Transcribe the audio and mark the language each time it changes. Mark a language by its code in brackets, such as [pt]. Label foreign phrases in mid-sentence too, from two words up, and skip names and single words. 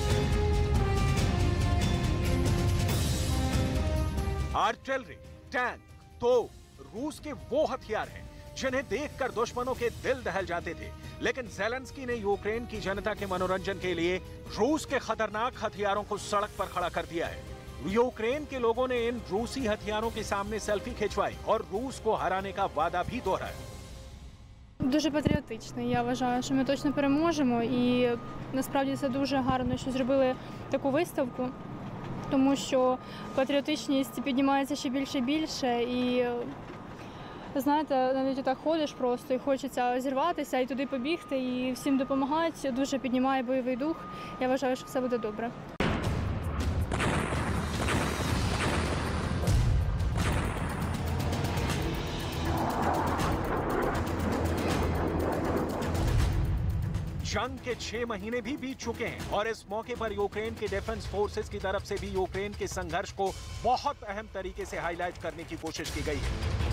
[hi] आर्टिलरी, टैंक, तोप रूस के वो हथियार हैं जिन्हें देखकर दुश्मनों के दिल दहल जाते थे, लेकिन ज़ेलेंस्की ने यूक्रेन की जनता के मनोरंजन के लिए रूस के खतरनाक हथियारों को सड़क पर खड़ा कर दिया है। यूक्रेन के लोगों ने इन रूसी हथियारों के सामने सेल्फी खिंचवाई और रूस को हराने का वादा भी दोहराया। [uk] Дуже патріотично. Я вважаю, що ми точно переможемо, і насправді це дуже гарно, що зробили таку виставку, тому що патріотичність піднімається ще більше і більше, і знаєте, навіть отак ходиш просто і хочеться зірватися і туди побігти, і всім допомагати, дуже піднімає бойовий дух. Я вважаю, що все буде добре. [hi] जंग के 6 महीने भी बीत चुके हैं और इस मौके पर यूक्रेन के [en] defence forces [hi] की तरफ से भी यूक्रेन के संघर्ष को बहुत अहम तरीके से हाईलाइट करने की कोशिश की गई है।